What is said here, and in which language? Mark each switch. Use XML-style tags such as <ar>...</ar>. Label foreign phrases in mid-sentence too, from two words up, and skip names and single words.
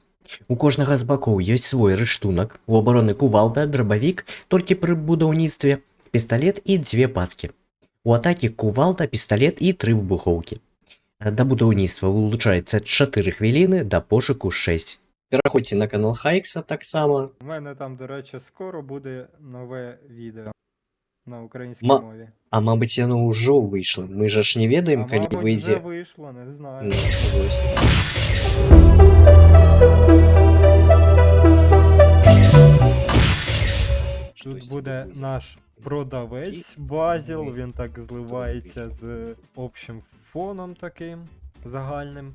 <be>У кожнага з бакоў ёсць свой рыштунак. У абароны кувалда, драбавік, толькі пры будаўніцтве, пісталет і дзве паскі. У атакі кувалда, пісталет і 3 выбухоўкі. Да будаўніцтва вылучаецца 4 хвіліны, да пошуку 6. Пераходзьце на канал Хайкса таксама.</be> <uk>У мене там, до речі, скоро буде нове відео на українській Ма- мові.</uk> <be>А мабыць, яно ўжо выйшла. Мы жа ж не ведаем, А калі</be> <uk>мабуть, вже</uk> <be>выйдзе.</be> <uk>вийшло, не знаю.</uk> <be>Ну, вось.</be> <uk>Тут буде наш продавець Базіл, він так зливається з</uk> <ru>общим фоном</ru> <uk>таким загальним.</uk>